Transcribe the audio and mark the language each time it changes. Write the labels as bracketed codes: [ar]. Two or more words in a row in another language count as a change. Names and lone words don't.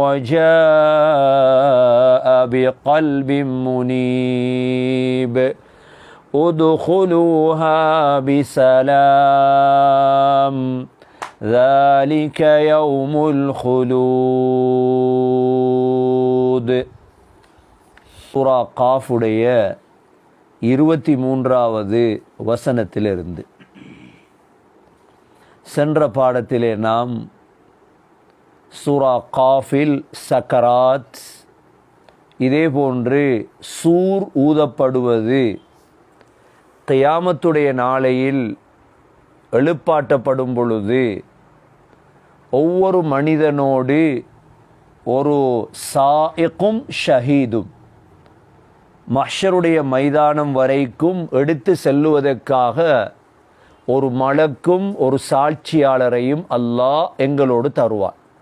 [ar] وجاء بقلب منيب ادخلوها بسلام ذلك يوم الخلود. [ta] சூரா காஃபுடைய 23வது வசனத்திலிருந்து சென்ற பாடத்திலே நாம் சூரா காஃபில் சக்கராத், இதே போன்று சூர் ஊதப்படுவது, கியாமத்துடைய நாளையில் எழுப்பாட்டப்படும் பொழுது ஒவ்வொரு மனிதனோடு ஒரு சாயிக்கும் ஷஹீதும் மஹ்ஷருடைய மைதானம் வரைக்கும் எடுத்து செல்லுவதற்காக ஒரு மலக்கும் ஒரு சாட்சியாளரையும் அல்லாஹ் எங்களோடு தருவார்.